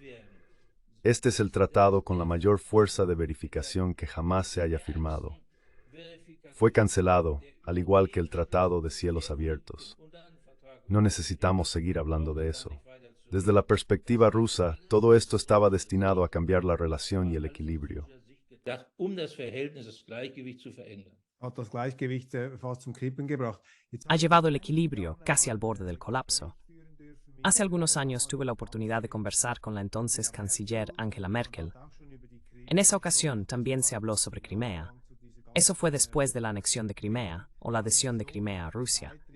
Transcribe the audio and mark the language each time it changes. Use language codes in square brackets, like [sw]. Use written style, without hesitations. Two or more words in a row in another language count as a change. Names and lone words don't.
[es] Este es el tratado con la mayor fuerza de verificación que jamás se haya firmado. Fue cancelado, al igual que el Tratado de Cielos Abiertos. No necesitamos seguir hablando de eso. Desde la perspectiva rusa, todo esto estaba destinado a cambiar la relación y el equilibrio. [de] gedacht, das Verhältnis, das Gleichgewicht zu verändern. hat das Gleichgewicht fast zum Kippen gebracht. [es] Ha llevado el equilibrio casi al borde del colapso. Hace algunos años tuve la oportunidad de conversar con la entonces canciller Angela Merkel. En esa ocasión también se habló sobre Crimea. Eso fue después de la anexión de Crimea o la adhesión de Crimea a Rusia.